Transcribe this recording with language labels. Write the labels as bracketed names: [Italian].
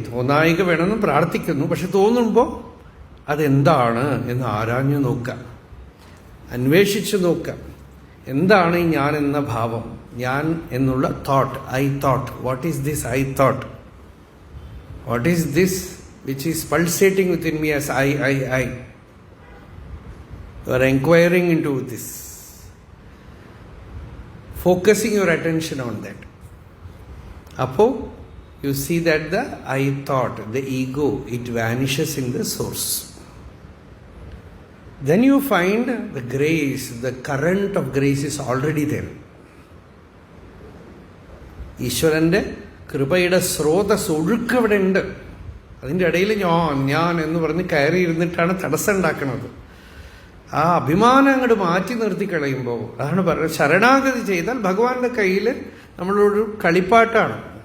[Malayalam] തോന്നായിക വേണമെന്ന് പ്രാർത്ഥിക്കുന്നു. പക്ഷെ തോന്നുമ്പോൾ അതെന്താണ് എന്ന് ആരാഞ്ഞു നോക്കാം, അന്വേഷിച്ചു നോക്കാം. എന്താണ് ഈ ഞാൻ എന്ന ഭാവം, ഞാൻ എന്നുള്ള thought, [English] I thought. What is this I thought? What is this which is pulsating within me as I? You are inquiring into this, focusing your attention on that. [Malayalam] Apo [English] you see that the I thought, the ego, it vanishes in the source. Then you find the grace, the current of grace is already there. [Malayalam] ഈശ്വരൻ്റെ കൃപയുടെ സ്രോതസ് ഒഴുക്കവിടെ ഉണ്ട്. അതിൻ്റെ ഇടയിൽ ഞാൻ എന്ന് പറഞ്ഞ് കയറി ഇരുന്നിട്ടാണ് തടസ്സം ഉണ്ടാക്കുന്നത്. ആ അഭിമാനം അങ്ങോട്ട് മാറ്റി നിർത്തി കളയുമ്പോൾ, അതാണ് പറയുന്നത്, ശരണാഗതി ചെയ്താൽ ഭഗവാന്റെ കയ്യിൽ നമ്മളൊരു കളിപ്പാട്ടാണ്.